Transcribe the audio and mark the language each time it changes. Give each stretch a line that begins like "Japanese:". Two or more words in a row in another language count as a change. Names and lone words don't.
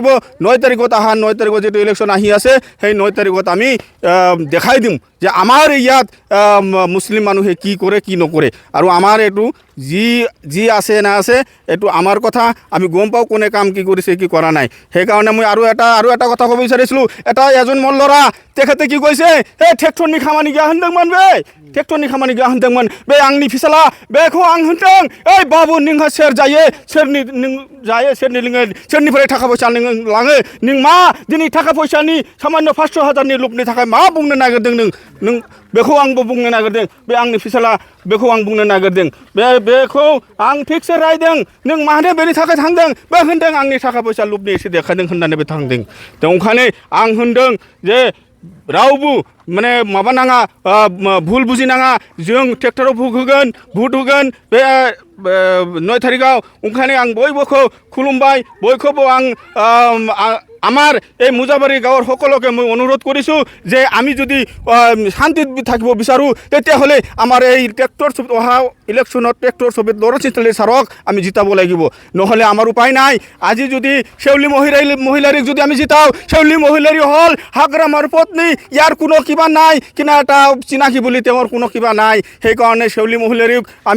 Assamese: 9 তাৰিখত যেটো ইলেকশ্যন আহি আছে, সেই 9 তাৰিখত আমি দেখাই দিম যে আমাৰ ইয়াত মুছলিম মানুহে কি কৰে কি নকৰে। আৰু আমাৰ এইটো যি আছে না আছে, এইটো আমাৰ কথা। আমি গম পাওঁ কোনে কাম কি কৰিছে কি কৰা নাই। সেইকাৰণে মই আৰু এটা কথা ক'ব বিচাৰিছিলোঁ। এজন মোৰ ল'ৰা তেখেতে কি কৈছে, এই
Bodo: ट्रेक्टर निखामानि गिया हेन्दक मानबे बे ट्रेक्टरनि खामानिखौ आं होनदोंमोन बे आंनि फिसाला बेखौ आं होनदों ओइ बाबु नोंहा सोर जायो सोरनि नों जायो सोरनि लोङो सोरनिफ्राय थाखा फैसा नों लाङो नों मा दिनै थाखा फैसानि सामान्य 500,000नि लुपनि थाखाय मा बुंनो नागिरदों नों बेखौ आंबो बुंनो नागिरदों बे आंनि फिसाला बेखौ आं बुंनो नागिरदों बेखौ आं फिक्स रायदों नों मानो बेनि थाखाय थांदों बे होनदों आंनि थाखा फैसा लुपनि एसे देखायदों होननानै बे थांदों दा ओंखायनो आं होनदों जे रावबो माने माबा नाङा भुल बुजिनाङा जों ट्रेक्टराव भुट होगोन बे 9 तारिखआव ओंखायनो आं बयबोखौ खुलुमबाय बयखौबो आं
Assamese: আমার এই মুজাবাৰী গাঁৱৰ সকলোকে মই অনুৰোধ কৰিছোঁ যে আমি যদি শান্তিত থাকিব বিচাৰোঁ তেতিয়াহ'লে আমাৰ এই ট্ৰেক্টৰ ছবিত অহা ইলেকশ্যনত ট্ৰেক্টৰ ছবিত লৰচিতলী ছাৰক আমি জিতাব লাগিব নহ'লে আমাৰ উপায় নাই আজি যদি শেউলি মহিলাৰীক যদি আমি জিতাওঁ শেউলি মহিলাৰী হ'ল হাগ্ৰামাৰ পত্নী ইয়াৰ কোনো কিবা নাই কিনা এটা চিনাকি বুলি তেওঁৰ কোনো কিবা নাই সেইকাৰণে শেউলি মহিলাৰীক আমি